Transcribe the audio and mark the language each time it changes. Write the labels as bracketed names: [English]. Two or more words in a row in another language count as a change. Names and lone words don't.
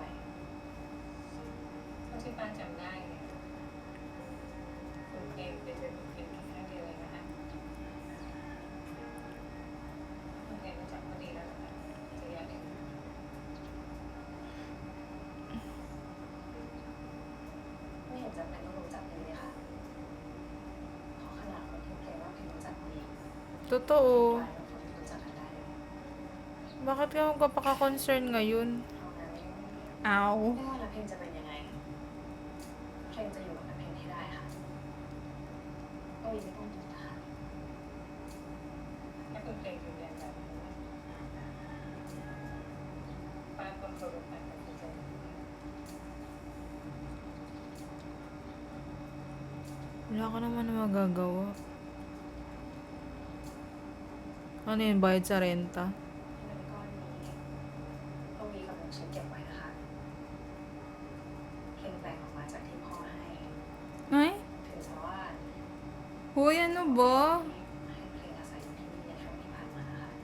[Thai] เท่าที่ป้าจำได้เนี่ยคุณเองเป็นเพียงแค่เดียวเองนะคะคุณเองรู้จักก็ดีแล้วนะคะจะอยากเอง ไม่เห็นจำเป็นต้องรู้จักเลยค่ะเพราะขนาดคนที่เพลงว่าเพลงรู้จักดี [Filipino] Totoo. [Thai] กลายเป็นคนที่รู้จักกันได้เลย [Filipino] Bakit ka magpapaka-concern ngayon? [Thai] เอางั้น Ow. ไม่ว่าแล้วเพลงจะเป็นยังไง เพลงจะอยู่กับเพลงให้ได้ค่ะก็ยังไม่ต้องดูนะคะ ถ้าคุณเพลงยืนยันแบบนี้นะป้าก็เคารพการตัดสินใจของคุณ [Filipino] Wala ka naman na magagawa. Ano yun, bayad sa renta? [Thai] เงินก้อนนี้พวกมีกับลุงชิดเก็บไว้นะคะเพลงแบ่งออกมาจากที่พ่อให้ [Filipino] Ay? [Thai] ถือซะว่า [Filipino] Hoy, ano ba? [Thai] ให้เพลงอาศัยอยู่ที่นี่ในช่วงที่ผ่านมาค่ะ